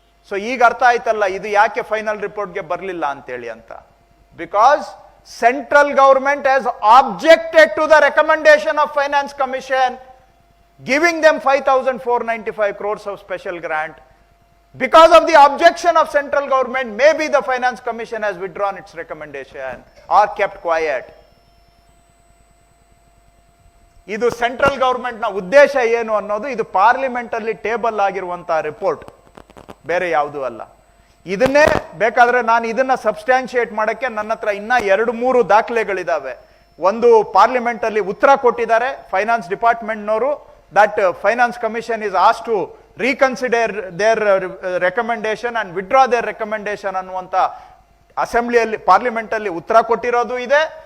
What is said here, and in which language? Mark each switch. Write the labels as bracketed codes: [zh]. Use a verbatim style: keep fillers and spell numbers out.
[kn] So ಈಗ ಅರ್ಥ ಆಯ್ತಲ್ಲ ಇದು ಯಾಕೆ ಫೈನಲ್ ರಿಪೋರ್ಟ್ಗೆ ಬರಲಿಲ್ಲ ಅಂತೇಳಿ ಅಂತ. [en] Because central government has objected to the recommendation of finance commission giving them five thousand four ninety five crores of special grant. Because of the objection of central government, maybe the Finance Commission has withdrawn its recommendation or kept quiet. [kn] ಇದು central ಗೌರ್ಮೆಂಟ್ನ ಉದ್ದೇಶ ಏನು ಅನ್ನೋದು ಇದು ಪಾರ್ಲಿಮೆಂಟಲ್ಲಿ table ಆಗಿರುವಂತಹ report, ಬೇರೆ ಯಾವುದೂ ಅಲ್ಲ. ಇದನ್ನೇ ಬೇಕಾದ್ರೆ ನಾನು ಇದನ್ನ ಸಬ್ಸ್ಟ್ಯಾನ್ಶಿಯೇಟ್ ಮಾಡೋಕ್ಕೆ ನನ್ನ ಹತ್ರ ಇನ್ನ ಎರಡು ಮೂರು ದಾಖಲೆಗಳಿದಾವೆ. ಒಂದು ಪಾರ್ಲಿಮೆಂಟಲ್ಲಿ ಉತ್ತರ ಕೊಟ್ಟಿದ್ದಾರೆ ಫೈನಾನ್ಸ್ ಡಿಪಾರ್ಟ್ಮೆಂಟ್ನವರು, [en] that finance commission is asked to reconsider their recommendation and withdraw their recommendation [kn] ಅನ್ನುವಂಥ ಅಸೆಂಬ್ಲಿಯಲ್ಲಿ ಪಾರ್ಲಿಮೆಂಟಲ್ಲಿ ಉತ್ತರ ಕೊಟ್ಟಿರೋದು ಇದೆ.